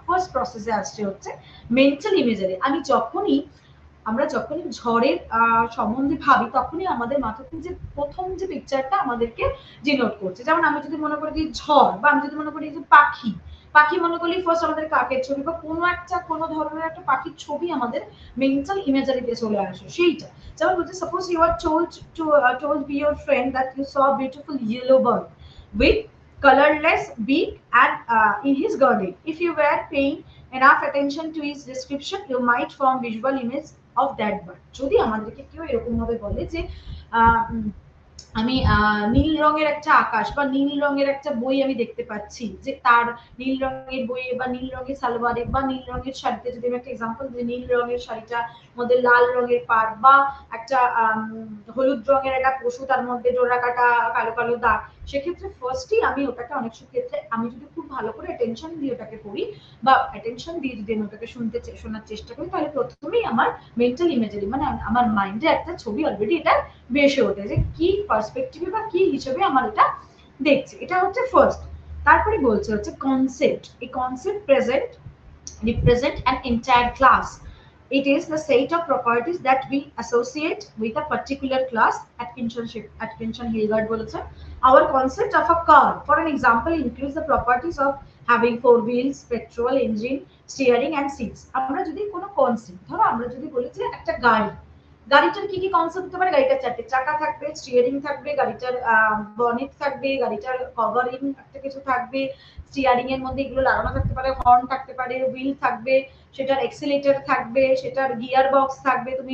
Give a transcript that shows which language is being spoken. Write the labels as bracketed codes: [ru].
[bn] First প্রসেসে আসছে হচ্ছে মেন্টাল ইমেজারি। আমরা যখনই ঝড়ের সম্বন্ধে ভাবি, তখনই আমাদের মাথাতে যে প্রথম যে পিকচারটা আমাদেরকে ডিনোট করছে। যেমন আমি যদি মনে করি যে ঝড়, বা আমি যদি মনে করি যে পাখি, পাখি মনে করলেই ফার্স্ট আমাদের কাকের ছবি বা কোনো ধরনের একটা পাখির ছবি আমাদের মেন্টাল ইমেজারিতে চলে আসে সেইটা। যেমন বলছে [en] Suppose you are told be your friend that you saw a beautiful yellow bird with colorless beak and in his garden. If you were paying enough attention to his description, you might form visual image of that bird. [bn] যদি আমাদেরকে কেউ এরকম ভাবে বলে যে আহ, আমি নীল রঙের একটা আকাশ বা নীল রঙের একটা বই আমি দেখতে পাচ্ছি, যে তার নীল রঙের বইয়ে বা নীল রঙের সালোয়ারে বা নীল রঙের শাড়িতে, যদি আমি একটা এক্সাম্পল দিই, নীল রঙের শাড়িটা মধ্যে লাল রঙের পাড় বা একটা হলুদ রঙের একটা পশু, তার মধ্যে ডোরা কাটা কালো কালো দাগ, সেক্ষেত্রে ফার্স্টই আমি ওটাকে অনেক ক্ষেত্রে আমি যদি খুব ভালো করে অ্যাটেনশন দিয়ে ওটাকে পড়ি বা অ্যাটেনশন দিয়ে যদি আমি ওটাকে শোনার চেষ্টা করি, তাহলে প্রথমেই আমার মেন্টাল ইমেজারি মানে আমার মাইন্ডে একটা ছবি অলরেডি এটা ভেসে ওঠে যে কি পার্সপেক্টিভে বা কি হিসেবে আমার এটা দেখছে। এটা হচ্ছে ফার্স্ট। তারপরে বলছে হচ্ছে কনসেপ্ট। এই [en] Concept represent an entire class. It is the set of properties that we associate with a particular class. Atkinson Hilgard [bn] বলেছে [en] our concept of a car for an example includes the properties of having four wheels, petrol engine, steering and seats. [bn] আমরা যদি কোনো concept, ধরো আমরা যদি বলি যে একটা গাড়ি, গাড়িটার কি কি কনসেপ্ট হতে পারে, গাড়িটার চারটে চাকা থাকবে, স্টিয়ারিং থাকবে, গাড়িটার বনেট থাকবে, গাড়িটার কভারিং একটা কিছু থাকবে, স্টিয়ারিং এর মধ্যে এগুলো লাগানো থাকতে পারে, হর্ন থাকতে পারে, হুইল থাকবে, সেটার এক্সিলেটর থাকবে, সেটার গিয়ার বক্স থাকবে।